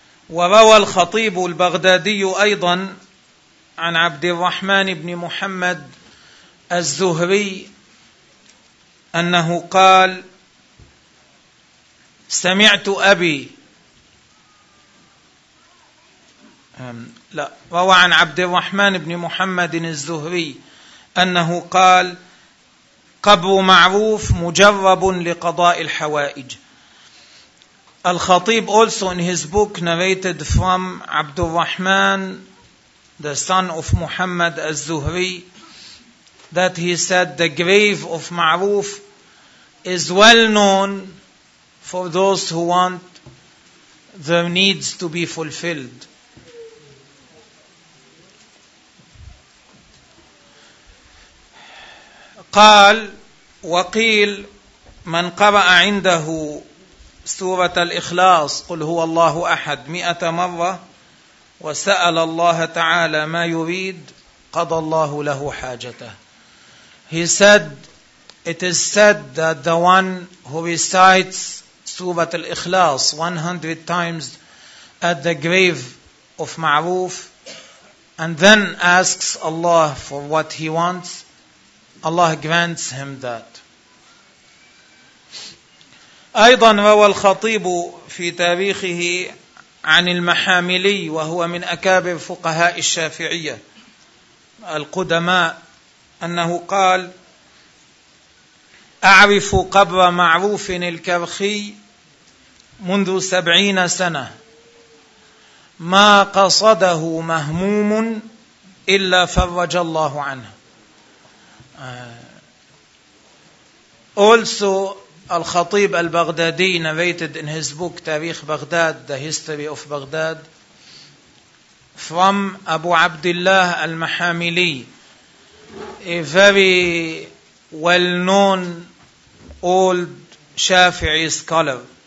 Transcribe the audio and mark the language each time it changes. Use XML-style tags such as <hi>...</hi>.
<ar>وروى الخطيب البغدادي أيضا عن عبد الرحمن بن محمد الزهري أنه قال سمعت أبي لا روى عن عبد الرحمن بن محمد الزهري أنه قال قبر معروف مجرب لقضاء الحوائج.</ar> <en>الخطيب also in his book narrated from عبد الرحمن the son of محمد الزهري that he said the grave of معروف is well known for those who want their needs to be fulfilled.</en> <ar>قال وقيل من قرأ عنده سورة الإخلاص قل هو الله أحد 100 مرة وسأل الله تعالى ما يريد قضى الله له حاجته.</ar> <en>He said, it is said that the one who recites سورة الإخلاص 100 times at the grave of معروف and then asks Allah for what he wants, Allah grants him that.</en> <ar>أيضا روى الخطيب في تاريخه عن المحاملي وهو من أكابر فقهاء الشافعية القدماء أنه قال: أعرف قبر معروف الكرخي منذ 70 سنة، ما قصده مهموم إلا فرج الله عنه.</ar> <en>Also الخطيب البغدادي narrated in his book تاريخ بغداد, The History of Baghdad, from أبو عبد الله المحاملي, a very well-known old Shafi'i scholar.</en>